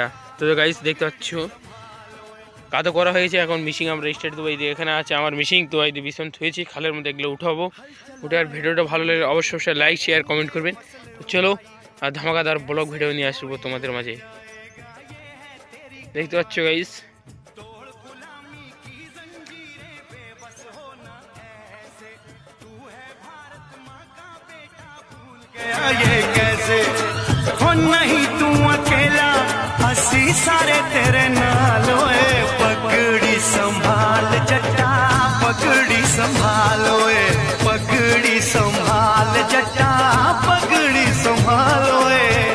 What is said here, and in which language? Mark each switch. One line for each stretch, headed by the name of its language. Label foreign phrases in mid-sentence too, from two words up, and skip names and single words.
Bangla: তো গাইস দেখতে পাচ্ছ কাদো করা হয়েছে, এখন মিশিং আমরা স্টার্ট দেবো। এই এখানে আছে আমার মিশিং, তো এই বিছন থুয়েছি খালের মধ্যে, এগুলো উঠাবো। আর ভিডিওটা ভালো লাগলে অবশ্যই
English: like share comment
Bangla: করবেন। তো চলো আর ধামাকাদার
English: blog video
Bangla: নিয়ে আসবো তোমাদের মাঝে। দেখতে পাচ্ছ গাইস
Punjabi: ਨਹੀਂ ਤੂ ਅਕੇਲਾ, ਹੰਸੀ ਸਾਰੇ ਤੇਰੇ ਨਾਲ ਓਏ, ਪਗੜੀ ਸੰਭਾਲ ਜੱਟਾ, ਪਗੜੀ ਸੰਭਾਲ ਓਏ, ਪਗੜੀ ਸੰਭਾਲ ਜੱਟਾ, ਪਗੜੀ ਸੰਭਾਲ ਓਏ।